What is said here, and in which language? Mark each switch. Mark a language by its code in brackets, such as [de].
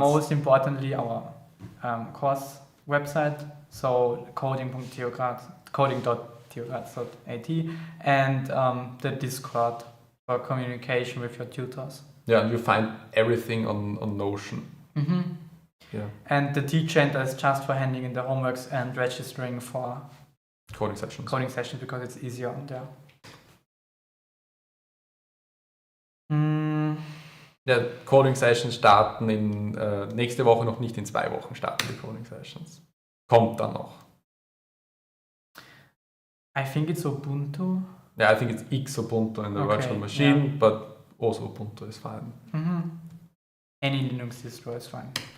[en] Most importantly, our course website, so coding.tocards.at, and the Discord for communication with your tutors. Yeah, and you find everything on Notion. Mm-hmm. Yeah. And the teacher center is just for handing in the homeworks and registering for coding sessions. Coding sessions because it's easier on there. [de] Ja, Coding Sessions starten in nächste Woche, noch nicht in 2 Wochen starten die Coding Sessions. Kommt dann noch. [en] I think it's Ubuntu. Yeah, I think it's X Ubuntu in the virtual machine, but also Ubuntu is fine. Mm-hmm. Any Linux distro is fine.